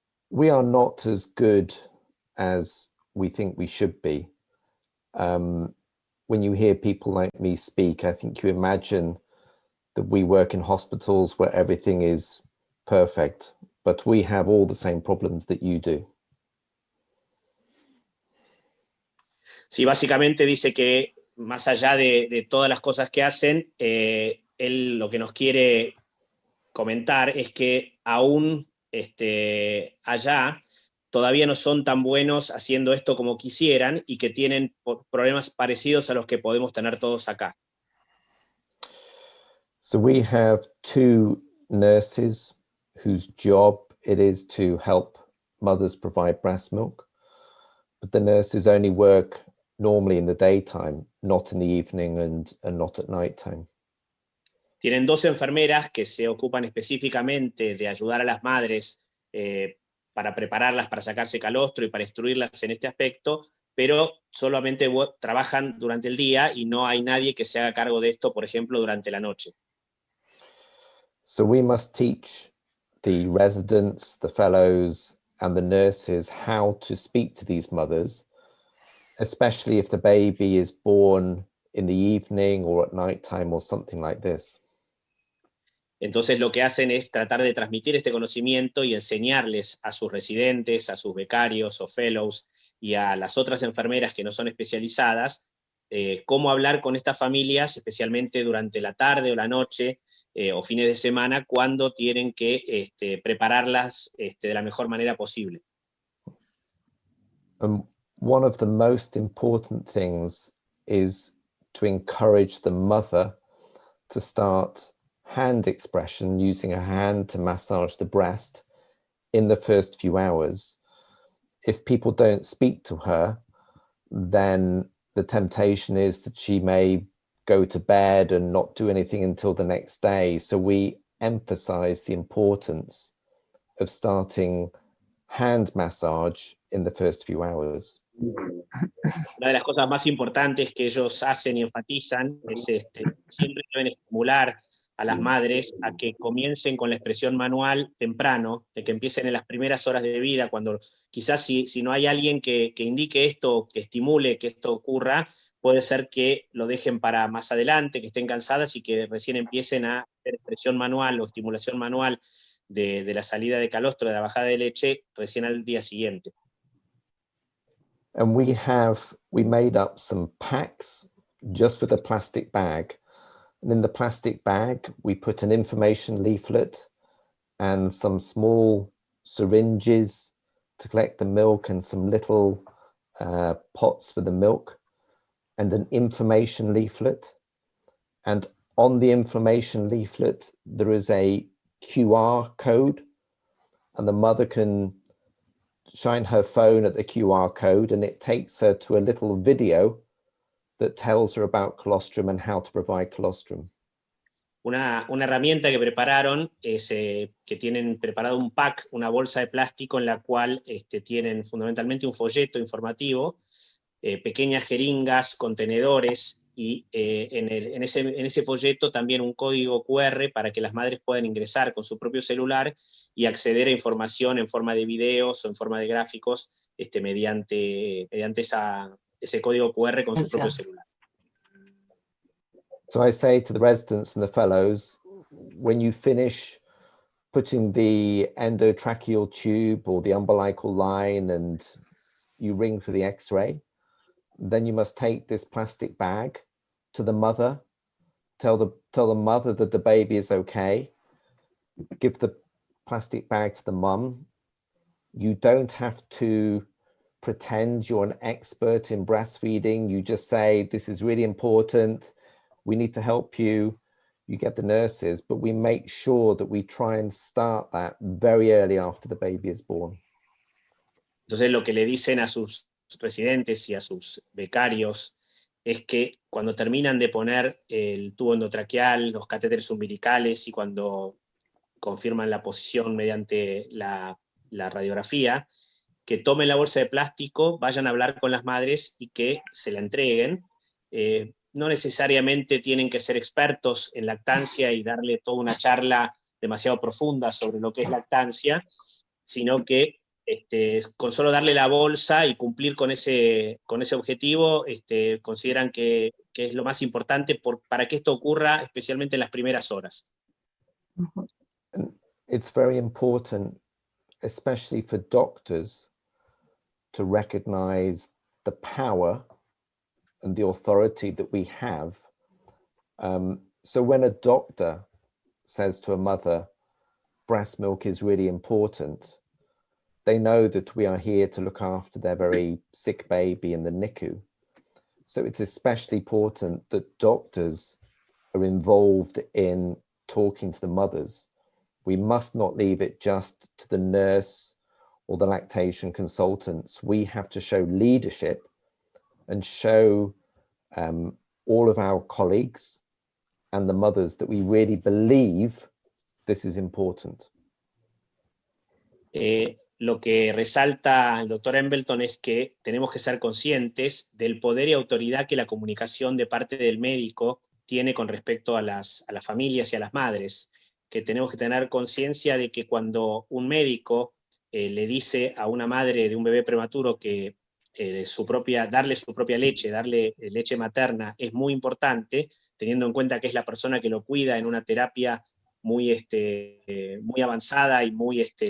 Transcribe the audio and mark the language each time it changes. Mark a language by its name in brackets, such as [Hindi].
[English] We are not as good as we think we should be. When you hear people like me speak, I think you imagine that we work in hospitals where everything is perfect, but we have all the same problems that you do. [Spanish] Sí, básicamente dice que más allá de todas las cosas que hacen, él lo que nos quiere comentar es que aún allá todavía no son tan buenos haciendo esto como quisieran y que tienen problemas parecidos a los que podemos tener todos acá. [English] So we have 2 nurses whose job it is to help mothers provide breast milk, but the nurses only work normally in the daytime, not in the evening and not at nighttime. [Spanish] Tienen 2 enfermeras que se ocupan específicamente de ayudar a las madres para prepararlas para sacarse calostro y para instruirlas en este aspecto, pero solamente trabajan durante el día y no hay nadie que se haga cargo de esto, por ejemplo, durante la noche. [English] So we must teach the residents, the fellows, and the nurses how to speak to these mothers, especially if the baby is born in the evening or at nighttime or something like this. [Spanish] Entonces lo que hacen es tratar de transmitir este conocimiento y enseñarles a sus residentes, a sus becarios o fellows y a las otras enfermeras que no son especializadas, cómo hablar con estas familias, especialmente durante la tarde o la noche o fines de semana, cuando tienen que prepararlas de la mejor manera posible. [English] One of the most important things is to encourage the mother to start hand expression, using a hand to massage the breast in the first few hours. If people don't speak to her, then the temptation is that she may go to bed and not do anything until the next day. So we emphasize the importance of starting hand massage in the first few hours. [Spanish] Una de las cosas más importantes que ellos hacen y enfatizan es siempre deben estimular a las madres a que comiencen con la expresión manual temprano, de que empiecen en las primeras horas de vida, cuando quizás si no hay alguien que indique esto, que estimule que esto ocurra, puede ser que lo dejen para más adelante, que estén cansadas y que recién empiecen a hacer expresión manual o estimulación manual de la salida de calostro, de la bajada de leche, recién al día siguiente. [English] And we made up some packs just with a plastic bag. And in the plastic bag, we put an information leaflet and some small syringes to collect the milk and some little pots for the milk and an information leaflet. And on the information leaflet, there is a QR code, and the mother can shine her phone at the QR code and it takes her to a little video that tells her about colostrum and how to provide colostrum. [Spanish] Una herramienta que prepararon es que tienen preparado un pack, una bolsa de plástico en la cual tienen fundamentalmente un folleto informativo, pequeñas jeringas, contenedores y en ese folleto también un código QR para que las madres puedan ingresar con su propio celular y acceder a información en forma de videos o en forma de gráficos mediante ese código QR con su propio celular. [English] So I say to the residents and the fellows, when you finish putting the endotracheal tube or the umbilical line and you ring for the X-ray, then you must take this plastic bag to the mother, tell the mother that the baby is okay, give the plastic bag to the mum. You don't have to pretend you're an expert in breastfeeding. You just say, this is really important. We need to help you. You get the nurses, but we make sure that we try and start that very early after the baby is born. [Spanish] Entonces lo que le dicen a sus residentes y a sus becarios es que cuando terminan de poner el tubo endotraqueal, los catéteres umbilicales y cuando confirman la posición mediante la radiografía, que tomen la bolsa de plástico, vayan a hablar con las madres y que se la entreguen. No necesariamente tienen que ser expertos en lactancia y darle toda una charla demasiado profunda sobre lo que es lactancia, sino que con solo darle la bolsa y cumplir con ese objetivo, consideran que es lo más importante para que esto ocurra, especialmente en las primeras horas. [English] It's very important, especially for doctors, to recognize the power and the authority that we have. So when a doctor says to a mother, breast milk is really important, they know that we are here to look after their very sick baby in the NICU. So it's especially important that doctors are involved in talking to the mothers. We must not leave it just to the nurse or the lactation consultants. We have to show leadership and show all of our colleagues and the mothers that we really believe this is important. [Spanish] Lo que resalta el doctor Embleton es que tenemos que ser conscientes del poder y autoridad que la comunicación de parte del médico tiene con respecto a las familias y a las madres, que tenemos que tener conciencia de que cuando un médico le dice a una madre de un bebé prematuro que darle su propia leche, darle leche materna es muy importante, teniendo en cuenta que es la persona que lo cuida en una terapia muy avanzada y muy